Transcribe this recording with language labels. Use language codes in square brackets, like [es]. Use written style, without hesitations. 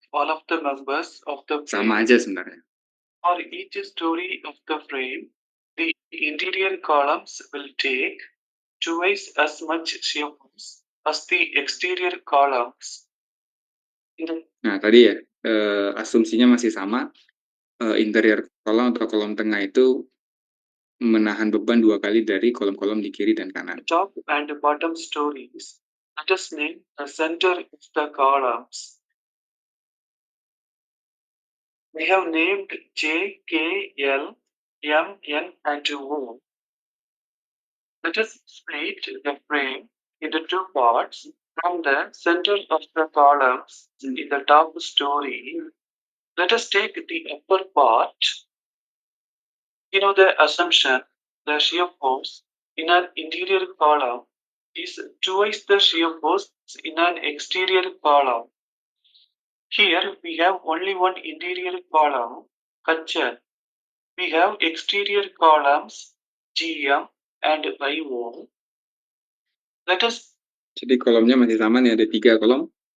[en] All of the members of the [id] Sama [en] frame, [id] aja sebenarnya. [en] or each story of the frame, the interior columns will take twice as much shear force as the exterior columns. [id] Nah, tadi ya, asumsinya masih sama. Interior kolom atau kolom tengah itu menahan beban 2 kali dari kolom-kolom di kiri dan kanan. [en] Top and bottom stories. Let us name the center of the columns. We have named J, K, L, M, N, and O. Let us split the frame into two parts from the center of the columns in the top story. Let us take the upper part. You know the assumption, the shear force in an interior column is twice the shear force in an exterior column. Here we have only one interior column, H. We have exterior columns, GM and IO. Let us. [id] Jadi kolomnya masih sama nih, ada 3 kolom.